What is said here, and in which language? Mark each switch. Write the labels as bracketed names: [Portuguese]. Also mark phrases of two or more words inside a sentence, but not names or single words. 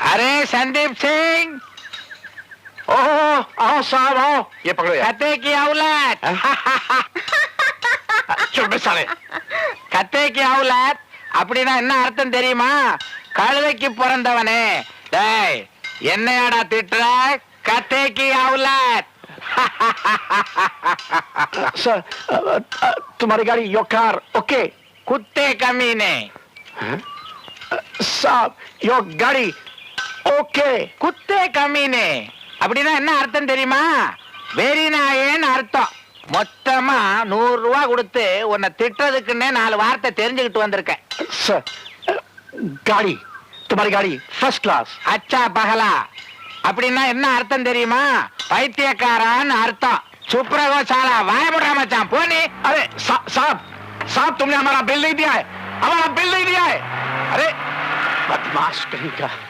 [Hindi] अरे संदीप सिंह, ओहो आओ साहब आओ, ये पकड़ो यार। कते की औलाद। चुप बे साले। गधे की औलाद [Tamil] அப்படின்னா என்ன அர்த்தம் தெரியுமா? கழுதைக்கு பிறந்தவனே. டேய், என்னையாடா திட்டுற? [Hindi] गधे की औलाद. सर तुम्हारी गाड़ी [English] your car OK? [Hindi] कुत्ते कमीने. साहब योर गाड़ी ओके? कुत्ते कमीने [Tamil] அப்படின்னா என்ன அர்த்தம் தெரியுமா? வெறி நாயேன்னு அர்த்தம். மொத்தமா 100 ரூபா கொடுத்து உன்னை திட்டுறதுக்குன்னே 4 வார்த்தை தெரிஞ்சுக்கிட்டு வந்திருக்கேன். [Hindi] सर गाड़ी तुम्हारी गाड़ी [English] first class. [Hindi] अच्छा पगला [Tamil] அப்படின்னா என்ன அர்த்தம் தெரியுமா? பைத்தியக்காரான்னு அர்த்தம். சுப்ரகோசாலா வாயமுடா மச்சான் போனி. [Hindi] अरे साहब साहब तुमने हमारा बिल नहीं दिया है, हमारा बिल नहीं दिया है. अरे बदमाश कहीं का.